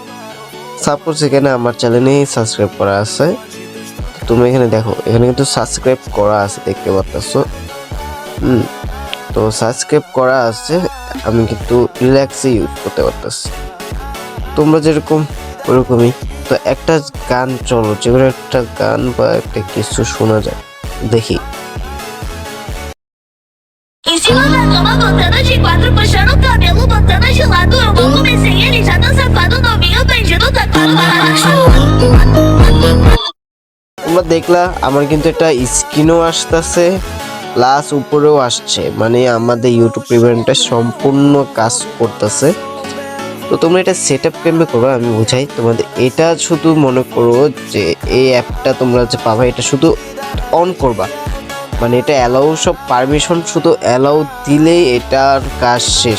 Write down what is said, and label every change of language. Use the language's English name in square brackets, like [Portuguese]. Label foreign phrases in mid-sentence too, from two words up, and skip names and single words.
[Bangla] সাপোজ এখানে আমার চ্যানেলেই সাবস্ক্রাইব করা আছে, তুমি এখানে দেখো, এখানে কিন্তু সাবস্ক্রাইব করা আছে, দেখতে পাচ্ছো। তো সাবস্ক্রাইব করা আছে, আমি কিন্তু রিল্যাক্সে ইউজ করতে পারতেছি, তোমরা যেরকম ওরকমই। তো একটা গান চলো, যেগুলো একটা গান বা একটা কিছু শোনা যায়, দেখি। [Portuguese] Em cima da cama, botando de quatro, puxando o cabelo, botando de lado. Eu vou comer sem ele, já tá safado, novinho, bandido, tacado na racha. [Bangla] তোমরা দেখলা আমার কিন্তু একটা স্ক্রিনও আসতেছে, প্লাস উপরেও আসছে, মানে আমাদের ইউটিউব প্রিমিয়ামটা সম্পূর্ণ কাজ করতেছে। তো তোমরা এটা [English] set up [Bangla] কেমনে করো আমি বুঝাই তোমাদের। এটা শুধু মনে করো যে এই অ্যাপটা তোমরা যে পাবা, এটা শুধু অন করবা, মানে এটা অ্যালাউ, সব পারমিশন শুধু অ্যালাউ দিলেই এটার কাজ শেষ।